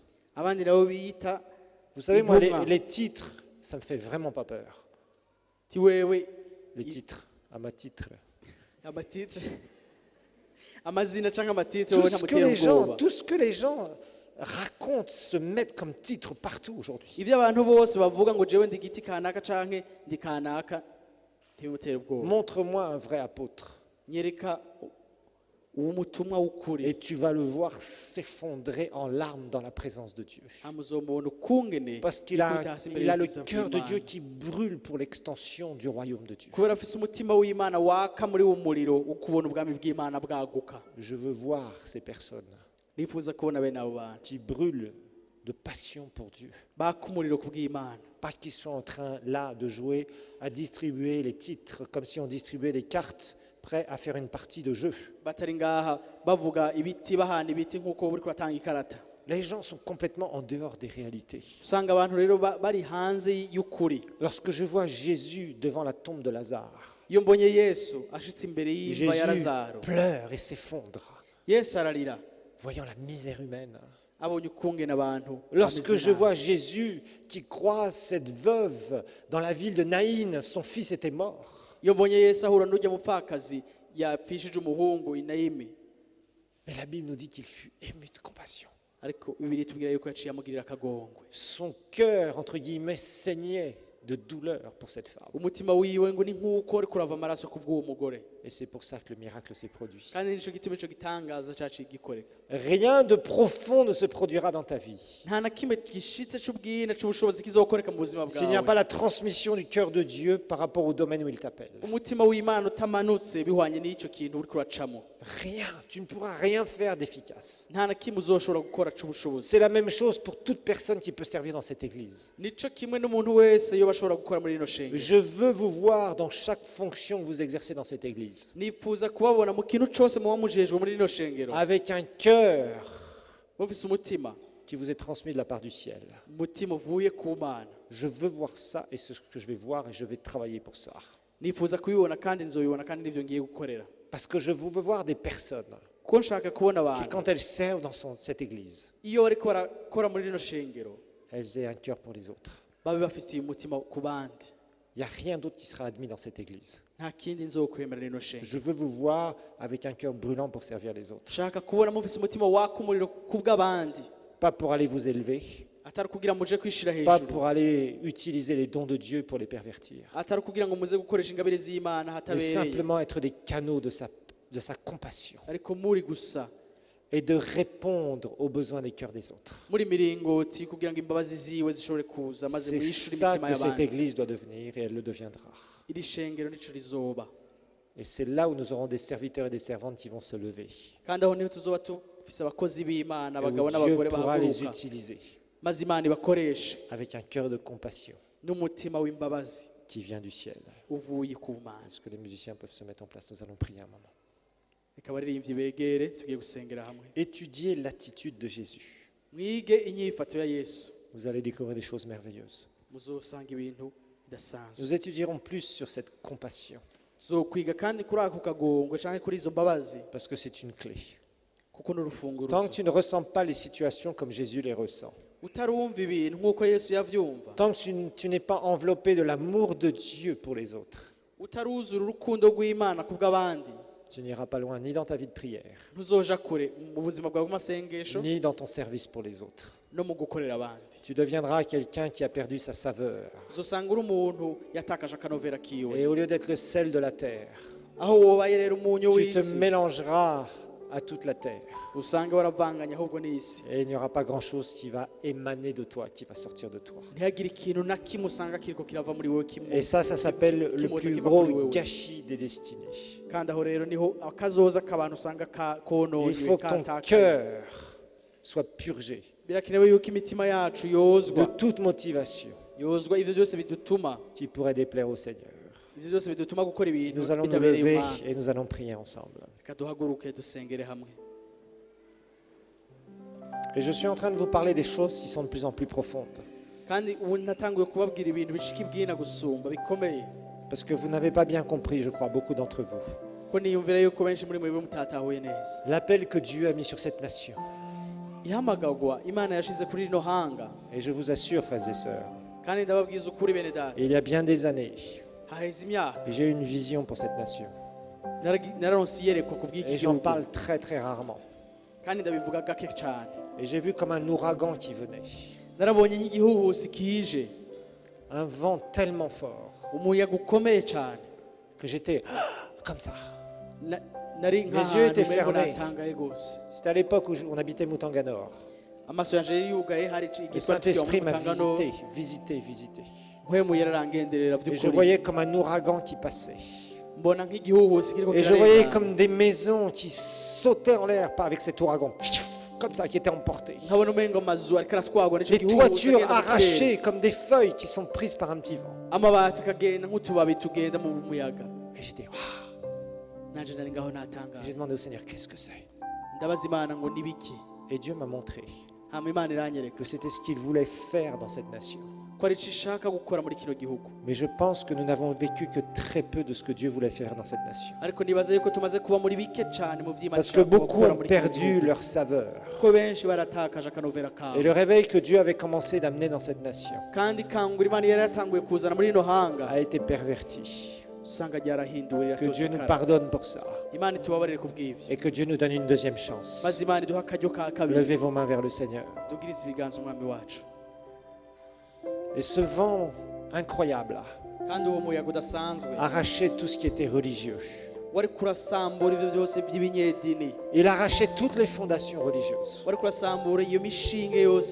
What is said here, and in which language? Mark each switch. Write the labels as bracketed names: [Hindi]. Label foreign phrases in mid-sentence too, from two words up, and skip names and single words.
[Rundi] abandi nabo biyita [French] Vous savez, moi, [Rundi] Intumwa. [French] les titres, ça me fait vraiment pas peur. [Rundi] ti wewe [French] Les titres, à ma titre. [Rundi] amatitre amazina canke amatitre [French] Tout [Rundi] wowe [French] ce, que [Rundi] ntamutera [French] les gens, [Rundi] ubwoba. [French] tout ce que les gens racontent, se mettent comme titre partout aujourd'hui. [Rundi] Ivyo abantu bose bavuga ngo jewe ndi igiti kanaka canke ndi kanaka ntibimutera ubwoba. [French] Montre-moi un vrai apôtre. [Rundi] Nyereka uwo mutumwa w'ukuri [French] Et tu vas le voir s'effondrer en larmes dans la présence de Dieu. [Rundi] amuzomubona ukungene [French] Parce qu'il [Rundi] yikubita hasi imbere [French] il a le [Rundi] y'ubwiza [French] cœur de Dieu [Rundi] bw'Imana. [French] qui brûle pour l'extension du royaume de Dieu. [Rundi] kubera afise umutima w'Imana waka muri uwo muriro ukubona ubwami bw'Imana bwaguka. [French] Je veux voir ces personnes [Rundi] nifuza kubona bene abo bantu [French] qui brûlent de passion pour Dieu. [Rundi] baka umuriro ku bw'Imana, [French] Pas qu'ils sont en train là de jouer, à distribuer les titres comme si on distribuait des cartes, prêts à faire une partie de jeu. [Rundi] batari ngaha bavuga ibiti bahana ibiti nk'uko buri kuratanga ikarata. [French] Les gens sont complètement en dehors des réalités. [Rundi] usanga abantu rero bari hanze y'ukuri. [French] Lorsque je vois Jésus devant la tombe de Lazare, [Rundi] iyo mbonye Yesu ashitse imbere y'imva ya [French] Jésus [Rundi] Lazaro, [French] pleure et s'effondre, [Rundi] Yesu ararira [French] voyant la misère humaine. [Rundi] abonye ukungene abantu [French] Lorsque [Rundi] bameze [French] je [Rundi] nabi. [French] vois Jésus qui croise cette veuve dans la ville de Naïn, son fils était mort. [Rundi] iyo mbonye Yesu ahura n'urya mupfakazi yapfishije umuhungu Inayimi, [French] Mais la Bible nous dit qu'il fut ému de compassion. [Rundi] ariko Bibiliya itubwira yuko yaciye amugirira akagongwe. [French] Son cœur, entre guillemets, saignait de douleur pour cette femme. [Rundi] umutima wiwe ngo ni nk'uko ariko urava amaraso ku bw'uwo mugore, [French] Et c'est pour ça que le miracle s'est produit. [Rundi] kandi nico gituma ico gitangaza caciye gikoreka. [French] Rien de profond ne se produira dans ta vie. [Rundi] nta na kimwe gishitse c'ubwina c'ubushobozi kizokoreka mu buzima [French] S'il n'y a [Rundi] bwawe [French] pas la transmission du cœur de Dieu par rapport au domaine où il t'appelle. [Rundi] umutima w'Imana utamanutse bihwanye n'ico kintu uriko uracamo, [French] Rien. Tu ne pourras rien faire d'efficace. [Rundi] nta na kimwe uzoshobora gukora c'ubushobozi. [French] C'est la même chose pour toute personne qui peut servir dans cette église. [Rundi] nico kimwe n'umuntu wese iyo bashobora gukora muri rino shengero. [French] Je veux vous voir dans chaque fonction que vous exercez dans cette église. [Rundi] nifuza kubabona mu kintu cose muba mujejwe muri rino shengero [French] Avec un cœur [Rundi] mufise umutima, [French] qui vous est transmis de la part du ciel. [Rundi] umutima uvuye ku Mana. [French] Je veux voir ça et c'est ce que je vais voir et je vais travailler pour ça. [Rundi] nifuza kubibona kandi nzobibona kandi nivyo ngiye gukorera, [French] Parce que je veux voir des personnes [Rundi] kuko nshaka kubona [French] qui, [Rundi] abantu [French] quand elles servent dans cette église, [Rundi] iyo bariko barakora muri rino shengero [French] elles aient un cœur pour les autres. [Rundi] babe bafitiye umutima ku bandi. [French] Il n'y a rien d'autre qui sera admis dans cette église. [Rundi] nta kindi nzokwemera rino shengero. [French] Je veux vous voir avec un cœur brûlant pour servir les autres. [Rundi] nshaka kubona mufise umutima waka umuriro ku bw'abandi, [French] Pas pour aller vous élever, [Rundi] atari kugira muje kwishira [French] pas [Rundi] hejuru, [French] pour aller utiliser les dons de Dieu pour les pervertir, [Rundi] atari kugira ngo muze gukoresha ingabire z'Imana [French] mais [Rundi] hatabereye, [French] simplement être des canaux de sa compassion [Rundi] ariko muri gusa [French] et de répondre aux besoins des cœurs des autres. [Rundi] muri miringoti kugira ngo imbabazi ziwe zishobore kuza maze [French] C'est [Rundi] mwishure [French] ça [Rundi] imitima [French] que cette [Rundi] y'abandi. [French] église doit devenir et elle le deviendra. [Rundi] iri shengero nico rizoba, [French] Et c'est là où nous aurons des serviteurs et des servantes qui vont se lever. [Rundi] kandi aho niho tuzoba tufise abakozi b'Imana, [French] Et où [Rundi] abagabo [French] Dieu [Rundi] n'abagore [French] pourra les [Rundi] bahaguruka [French] utiliser [Rundi] maze Imana ibakoreshe [French] avec un cœur de compassion [Rundi] n'umutima w'imbabazi [French] qui vient du ciel. [Rundi] uvuye ku Mana. [French] Est-ce que les musiciens peuvent se mettre en place? Nous allons prier un moment. [Rundi] reka abaririmbyi begere tugiye gusengera hamwe. [French] Étudiez l'attitude de Jésus. [Rundi] mwige inyifato ya Yesu, [French] Vous allez découvrir des choses merveilleuses. [Rundi] muzosanga ibintu bidasanzwe. [French] Nous étudierons plus sur cette compassion [Rundi] tuzokwiga kandi kuri ako kagongwe canke kuri izo mbabazi, [French] parce que c'est une clé. [Rundi] kuko n'urufunguruzo. [French] Tant que tu ne ressens pas les situations comme Jésus les ressent, [Rundi] utarumva ibintu nk'uko Yesu yavyumva, [French] tant que tu n'es pas enveloppé de l'amour de Dieu pour les autres, [Rundi] utaruzura urukundo rw'Imana ku bw'abandi, [French] tu n'iras pas loin ni dans ta vie de prière, [Rundi] ntuzoja kure mu buzima bwawe bw'amasengesho [French] ni dans ton service pour les autres. [Rundi] no mu gukorera abandi. [French] Tu deviendras quelqu'un qui a perdu sa saveur. [Rundi] uzosanga uri umuntu yatakaje akanovera kiwe, [French] Et au lieu d'être le sel de la terre, [Rundi] aho wobaye rero umunyu [French] tu te [Rundi] w'isi [French] mélangeras à toute la terre. [Rundi] usange waravanganye ahubwo n'isi. [French] Et il n'y aura pas grand-chose qui va émaner de toi, qui va sortir de toi. [Rundi] ntihagire ikintu na kimwe usanga kiriko kirava muri wowe kimwe. [French] Et ça s'appelle le [Rundi] Kimwe [French] plus [Rundi] kiva muri [French] gros [Rundi] wewe. [French] gâchis des destinées. [Rundi] kandi aho rero niho akazoza k'abantu usanga [French] Il [Rundi] kononywe [French] faut que ton [Rundi] katakaye. [French] cœur soit purgé [Rundi] birakenewe yuko imitima yacu [French] de [Rundi] yozwa [French] toute motivation [Rundi] yozwa ivyo byose bidutuma [French] qui pourrait déplaire au Seigneur. [Rundi] ivyo byose bidutuma gukora ibintu [French] Nous allons nous [Rundi] bitabereye [French] lever [Rundi] Imana. [French] et nous allons prier ensemble. [Rundi] reka duhaguruke dusengere hamwe. [French] Et je suis en train de vous parler des choses qui sont de plus en plus profondes. [Rundi] kandi ubu natanguye kubabwira ibintu bishika ibwina gusumba bikomeye, [French] Parce que vous n'avez pas bien compris, je crois, beaucoup d'entre vous, [Rundi] ko niyumvira yuko benshi muri mwebwe mutatahuye neza [French] l'appel que Dieu a mis sur cette nation. [Rundi] ihamagagwa Imana yashize kuri rino hanga. [French] Et je vous assure, frères et sœurs, [Rundi] kandi ndababwiza ukuri bene data, [French] il y a bien des années, [Rundi] haheze imyaka [French] j'ai une vision pour cette nation. [Rundi] nararonse iyerekwa ku bw'iki [French] Et j'en [Rundi] gihugu, [French] parle très très rarement. [Rundi] kandi ndabivuga gake cyane. [French] Et j'ai vu comme un ouragan qui venait. [Rundi] narabonye nk'igihuhusi kije, [French] Un vent tellement fort [Rundi] umuyaga ukomeye cyane, [French] que j'étais comme ça. [Rundi] nari [French] Mes yeux étaient [Rundi] nk'ahantu [French] fermés. [Rundi] natangaye rwose [French] C'était à l'époque où on habitait Moutanganor. [Rundi] amaso yanje yari yugaye hari [French] Le [Rundi] igitwa [French] Saint-Esprit m'a [Rundi] Mutangano [French] visité. [Rundi] mpwemu yararangenderera [French] Et je [Rundi] by'ukuri [French] voyais comme un ouragan qui passait. [Rundi] mbona nk'igihuhusi kiriko [French] Et je voyais [Rundi] kirarengana. [French] comme des maisons qui sautaient en l'air avec cet ouragan. Comme ça, qui étaient emportées. [Rundi] nkabona umengo amazu ariko aratwagwa n'ico [French] Les [Rundi] gihuhusi [French] toitures [Rundi] agenda mu kirere. [French] arrachées comme des feuilles qui sont prises par un petit vent. [Rundi] amabati akagenda nk'utubabi tugenda mu muyaga [French] Et j'étais, waouh. [Rundi] nanje nari ngaho [French] J'ai [Rundi] natangaje [French] demandé au Seigneur, qu'est-ce que c'est? [Rundi] ndabaza imana ngo nibiki [French] Et Dieu m'a montré [Rundi] hama imana iranyereka [French] que c'était ce qu'il voulait faire dans cette nation. [Rundi] ko ari ico ishaka gukora muri kino gihugu [French] Mais je pense que nous n'avons vécu que très peu de ce que Dieu voulait faire dans cette nation. [Rundi] ariko nibaza yuko tumaze kuba muri bike cane mu vy'imana [French] Parce que [Rundi] ishaka [French] beaucoup [Rundi] gukora [French] ont [Rundi] muri kino [French] perdu [Rundi] gihugu. [French] leur saveur. [Rundi] ko benshi baratakaje akanovera [French] Et [Rundi] kawe [French] le réveil que Dieu avait commencé d'amener dans cette nation [Rundi] kandi kangura imana yari yatanguye kuzana muri rino hanga [French] a été perverti. [Rundi] usanga ryarahinduwe [French] Que Dieu nous [Rundi] riratosekara [French] pardonne pour ça. [Rundi] imana itubabarire ku bw'ivyo [French] Et que Dieu nous donne une deuxième chance. [Rundi] maze imana iduha akaryo ka kabiri [French] Levez vos mains vers le Seigneur. [Rundi] dugirize ibiganza umwami wacu [French] Et ce vent incroyable [Rundi] kandi uwo muyaga udasanzwe [French] arrachait tout ce qui était religieux. [Rundi] wari kurasambura ivyo vyose by'ibinyedini [French] Il arrachait toutes les fondations religieuses [Rundi] wari kurasambura iyo mishinge yose